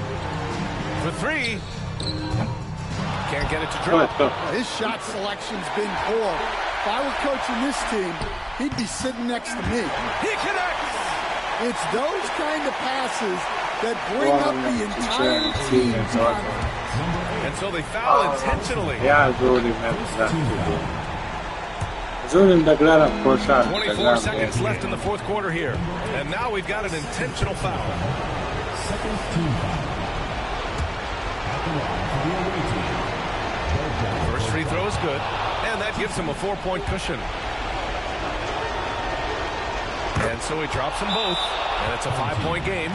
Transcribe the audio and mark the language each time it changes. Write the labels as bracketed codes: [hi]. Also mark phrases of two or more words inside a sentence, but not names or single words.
[en] For 3. Can't get it to drop. His shot selection's been poor. If I were coaching this team, he'd be sitting next to me. He connects! It's those kind of passes that bring up the entire team's confidence. And so they foul intentionally. [sr] Ja žulim, žulim da gledam košarku. [en] 24 seconds left in the fourth quarter here. And now we've got an intentional foul. Second team foul. At the line for the away team. First free throw is good, and that gives him a 4-point cushion. And so he drops them both, and it's a 5-point game.